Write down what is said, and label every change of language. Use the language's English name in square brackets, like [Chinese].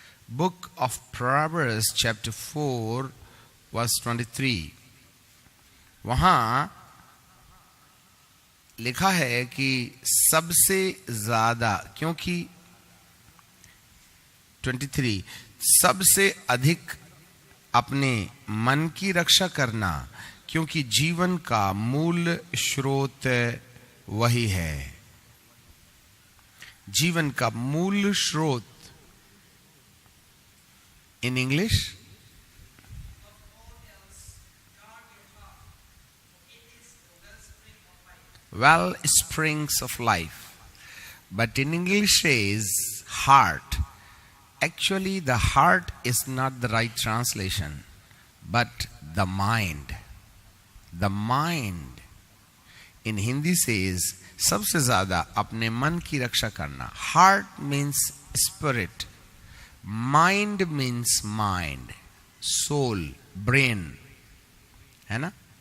[Hindi] Book of proverbs chapter 4 verse 23, वहां लिखा है कि सबसे ज्यादा, क्योंकि 23 सबसे अधिक अपने मन की रक्षा करना, क्योंकि जीवन का मूल स्रोत वही है। जीवन का मूल स्रोत, [English] in English, well springs of life, but in English says heart. Actually the heart is not the right translation, but the mind. The mind in Hindi says [Hindi] सबसे ज्यादा अपने मन की रक्षा करना। [English] Heart means spirit, mind means mind, soul, brain, है ना।